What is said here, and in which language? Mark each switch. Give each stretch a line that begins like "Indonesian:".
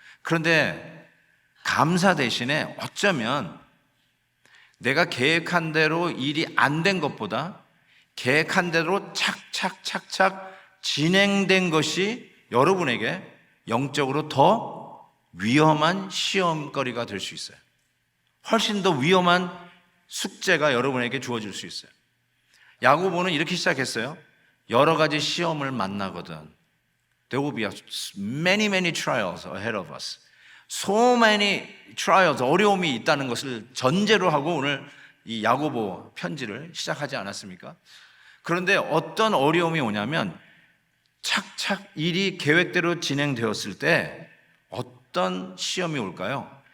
Korean: 그런데 감사 대신에 어쩌면 내가 계획한 대로 일이 안 된 것보다 계획한 대로 착착착착 진행된 것이 여러분에게 영적으로 더 위험한 시험거리가 될 수 있어요. 훨씬 더 위험한 숙제가 여러분에게 주어질 수 있어요. 야고보는 이렇게 시작했어요. 여러 가지 시험을 만나거든.
English: There will be many trials ahead of us. So many trials,
Korean: 어려움이 있다는 것을 전제로 하고 오늘 이 야고보 편지를 시작하지 않았습니까? 그런데 어떤 어려움이 오냐면 착착 일이 계획대로 진행되었을 때 어떤 시험이 올까요?